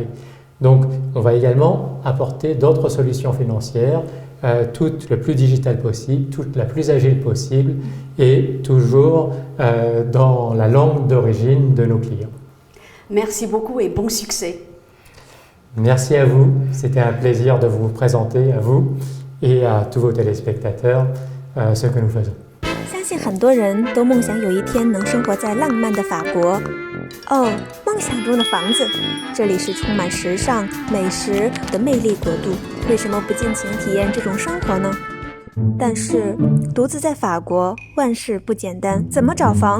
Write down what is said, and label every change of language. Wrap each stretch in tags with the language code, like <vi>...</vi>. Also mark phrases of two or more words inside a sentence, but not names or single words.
<fr>Donc on va également apporter d'autres solutions financières, toutes le plus digitales possible, toutes la plus agile possible et toujours dans la langue d'origine de nos clients. Merci beaucoup et bon succès. Merci à vous, c'était un plaisir de vous présenter à vous et à tous vos téléspectateurs ce que nous faisons.</fr> <zh>相信很多人都梦想有一天能生活在浪漫的法国。哦，梦想中的房子，这里是充满时尚、美食的魅力国度，为什么不尽情体验这种生活呢？但是独自在法国，万事不简单，怎么找房？</zh>